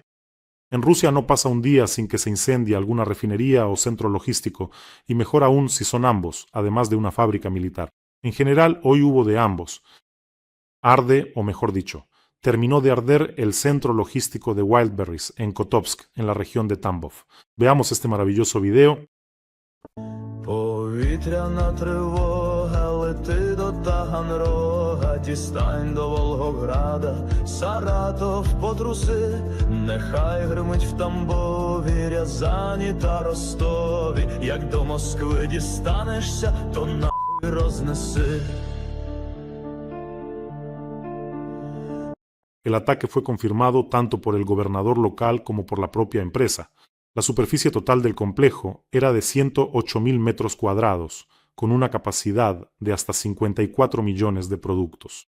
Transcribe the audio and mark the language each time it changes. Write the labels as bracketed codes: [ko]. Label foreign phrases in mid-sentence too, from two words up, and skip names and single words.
[es] En Rusia no pasa un día sin que se incendie alguna refinería o centro logístico, y mejor aún si son ambos, además de una fábrica militar. En general, hoy hubo de ambos. Arde, o mejor dicho, terminó de arder el centro logístico de Wildberries en Kotovsk, en la región de Tambov. Veamos este maravilloso video. [uk] Повітряна тривога, лети до Таганрога, дістань до Волгограда, Саратов потруси, нехай гримить в Тамбові, Рязані та Ростові, як до Москви дістанешся, то нахуй рознеси. [es] El ataque fue confirmado tanto por el gobernador local como por la propia empresa. La superficie total del complejo era de 108.000 metros cuadrados, con una capacidad de hasta 54 millones de productos.